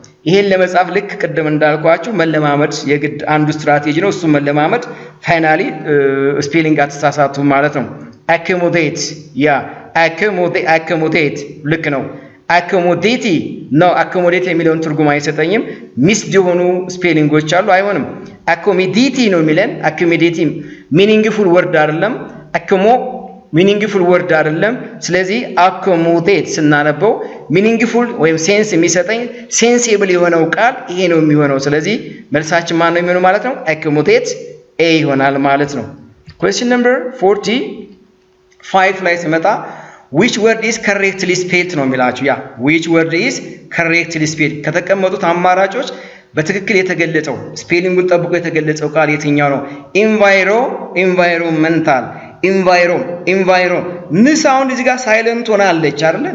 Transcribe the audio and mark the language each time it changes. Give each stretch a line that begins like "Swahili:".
Amharic: ይሄን ለመጻፍ ልክ ቅድም እንዳልኳችሁ መለማመድ የግድ አንዱ ስትራቴጂ ነው። እሱ መለማመድ ፋይናሊ ስፔሊንግ አትሳሳቱ ማለት ነው። accommodate accommodate ልክ ነው። accommodate የሚለውን ትርጉም አይሰጠኝም። ሚስድ የሆኑ ስፔሊንጎች አሉ፣ አይሆንም። accommodate ነው የሚለን። accommodate meaningful word አይደለም። meaningful word አይደለም። ስለዚህ accommodate ስናነበው meaningful ወይም ሴንስ የሚሰጠኝ ሴንሲብል የሆነው ቃል ይሄ ነው የሚሆነው። ስለዚህ መልሳችን ማን ነው የሚሆነው ማለት ነው? accommodate A ይሆናል ማለት ነው። question number 45 ላይ ሲመጣ
English: which word is correctly spelled
Amharic: ነው የሚላችሁ። which word is correctly spelled ከተቀመጡት አማራጮች በትክክል የተገለጸው ስፔሊንጉን ጠብቆ የተገለጸው ቃል የትኛው ነው? ኢንቫይሮንመንታል ኢንቫይሮ ን ሳውንድ እዚህ ጋር ሳይለንት ሆናለች አይደል?